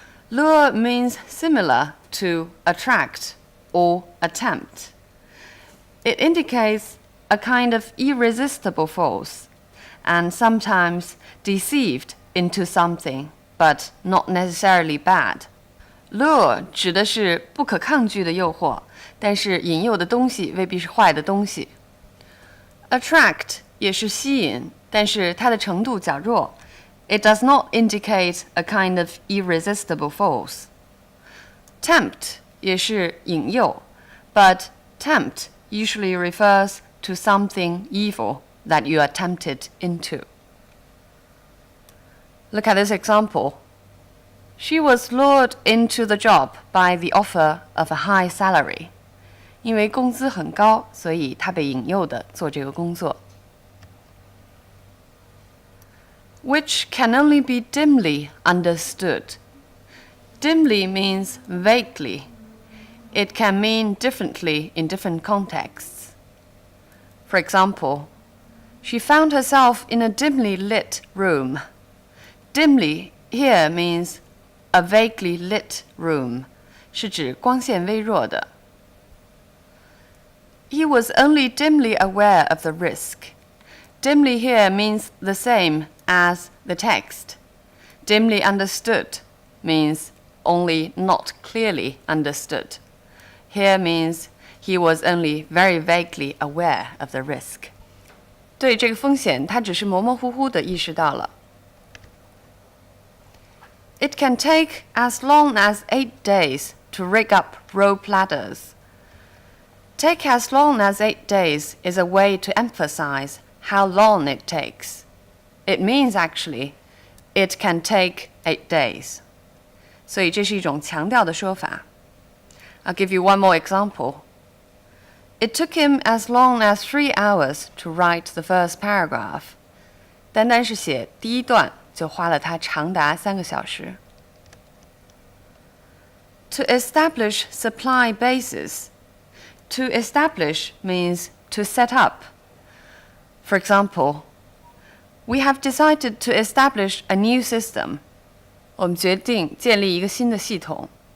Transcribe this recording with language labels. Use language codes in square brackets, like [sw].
[en] Lure means similar to attract or attempt. It indicates a kind of irresistible force, and sometimes deceived into something, but not necessarily bad. [zh] Lure 指的是不可抗拒的诱惑，但是引诱的东西未必是坏的东西。 Attract 也是吸引，但是它的程度较弱。 [en] It does not indicate a kind of irresistible force. Tempt [zh] 也是引诱， [en] but tempt usually refers to something evil that you are tempted into. Look at this example. She was lured into the job by the offer of a high salary. [zh] 因为工资很高，所以她被引诱的做这个工作。 [en] Which can only be dimly understood. Dimly means vaguely. It can mean differently in different contexts. For example, she found herself in a dimly lit room. Dimly here means a vaguely lit room, [zh] 是指光线微弱的。 [en] He was only dimly aware of the risk. Dimly here means the same as the text. Dimly understood means only not clearly understood. Here means he was only very vaguely aware of the risk. [zh] 对这个风险，他只是模模糊糊地意识到了。 [en] It can take as long as 8 days to rig up rope ladders. Take as long as 8 days is a way to emphasize how long it takes. It means actually, it can take 8 days. [zh] 所以这是一种强调的说法。 [en] I'll give you one more example. It took him as long as 3 hours to write the first paragraph. [zh] 单单是写第一段就花了他长达3个小时。 [en] To establish supply bases. To establish means to set up. For example, we have decided to establish a new system. [zh] 我们决定建立一个新的系统。